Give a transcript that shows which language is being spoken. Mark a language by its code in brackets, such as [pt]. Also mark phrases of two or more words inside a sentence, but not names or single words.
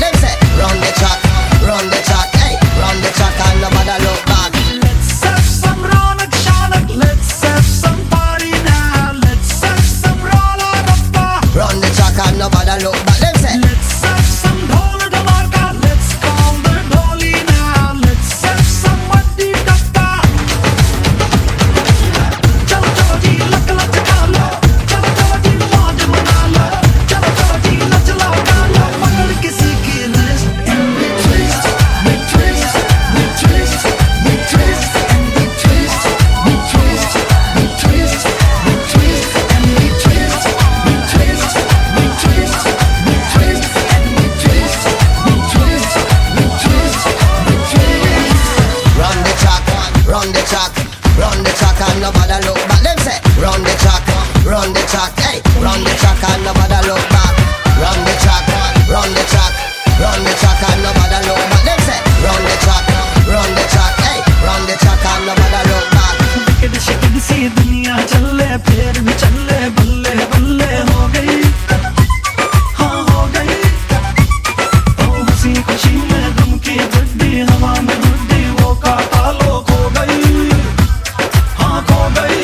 [en] Them say, run the track, hey, run the track and nobody look back. Let's have some Ronak Shanak, let's have some party now. Let's have some roll-a-rappa. Run the track and nobody look back. Them say, let's have some [hi] ढोल धमलका. [en] Let's call the dholi now. Let's have some [hi] मड्डी टप्पा. चलो चलो जी लक लक का लो. चलो चलो जी मौज मना लो। चलो चलो जी नच लाओ का लो. पकड़ किसी की [en] wrist and we twist, we twist, we twist, we twist and we twist, we twist, we twist, we twist and we twist, we twist, we twist, we twist and we twist, we twist, we twist, we twist. run the track, and nobody look back. Them say, run the track, hey, run the track and nobody look back. Run the track, and nobody look back. Them say, run the track, hey, run the track and nobody look back. [hi] विकेट शिकेट सी दुनिया चले फिर भी चले बल्ले बल्ले हो गई, हाँ हो गई। ओ हंसी खुशी में गम की गुड्डी हवा में गुड्डी वो काटा लो खो गई, हाँ खो गई।